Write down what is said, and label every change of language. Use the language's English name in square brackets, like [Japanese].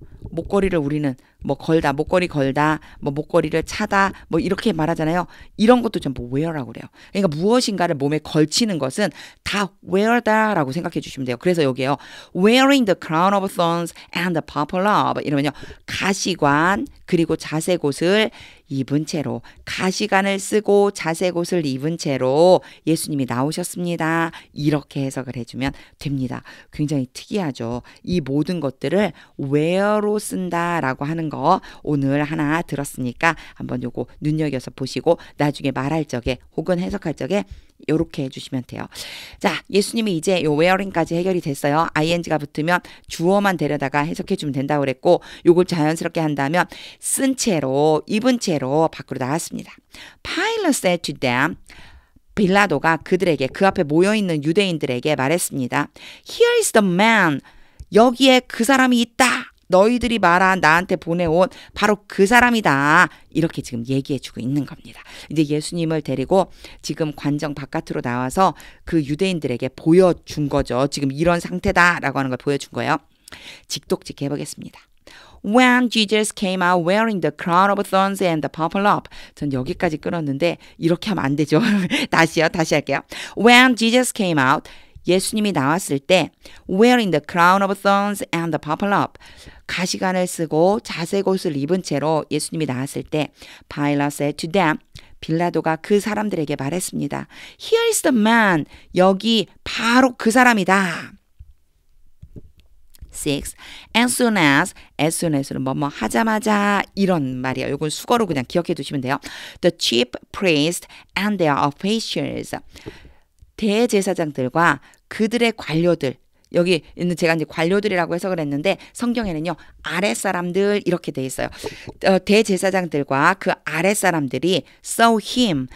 [Korean] 목걸이를 우리는 뭐 걸다, 목걸이 걸다, 뭐 목걸이를 차다, 뭐 이렇게 말하잖아요. 이런 것도 전부 wear라고 그래요. 그러니까 무엇인가를 몸에 걸치는 것은 다 wear다라고 생각해 주시면 돼요. 그래서 여기에요. [English] wearing the crown of thorns and the purple robe [Korean] 이러면요. 가시관 그리고 자색 옷을 입은 채로, 가시관을 쓰고 자색 옷을 입은 채로 예수님이 나오셨습니다. 이렇게 해석을 해주면 됩니다. 굉장히 특이하죠. 이 모든 것들을 wear로 쓴다라고 하는 거 오늘 하나 들었으니까 한번 요거 눈여겨서 보시고 나중에 말할 적에 혹은 해석할 적에 요렇게 해주시면 돼요. 자, 예수님이 이제 요 wearing까지 해결이 됐어요. ing가 붙으면 주어만 데려다가 해석해주면 된다고 그랬고 요걸 자연스럽게 한다면 쓴 채로, 입은 채로 밖으로 나왔습니다. [English] Pilate said to them, [Korean] 빌라도가 그들에게 그 앞에 모여있는 유대인들에게 말했습니다. [English] Here is the man. [Korean] 여기에 그 사람이 있다. 너희들이 말한 나한테 보내온 바로 그 사람이다. 이렇게 지금 얘기해주고 있는 겁니다. 이제 예수님을 데리고 지금 관정 바깥으로 나와서 그 유대인들에게 보여준 거죠. 지금 이런 상태다라고 하는 걸 보여준 거예요. 직독직 해보겠습니다. [English] When Jesus came out wearing the crown of thorns and the purple robe. [Korean] 전 여기까지 끊었는데 이렇게 하면 안 되죠. 다시 할게요. [English] When Jesus came out, [Korean] 예수님이 나왔을 때 [English] wearing the crown of thorns and the purple robe. [Korean] 가시관을 쓰고 자색 옷을 입은 채로 예수님이 나왔을 때 [English] Pilate said to them. [Korean] 빌라도가 그 사람들에게 말했습니다. [English] Here is the man. [Korean] 여기 바로 그 사람이다. [English] 6. [Korean] As soon as는 뭐뭐 하자마자 이런 말이에요. 이건 수거로 그냥 기억해 두시면 돼요. [English] The chief priest and their officials. [Korean] 대제사장들과 그들의 관료들. 여기 있는 제가 이제 관료들이라고 해석을 했는데 성경에는요. 아랫사람들 이렇게 돼 있어요. 대제사장들과 그 아랫사람들이 [English] saw him.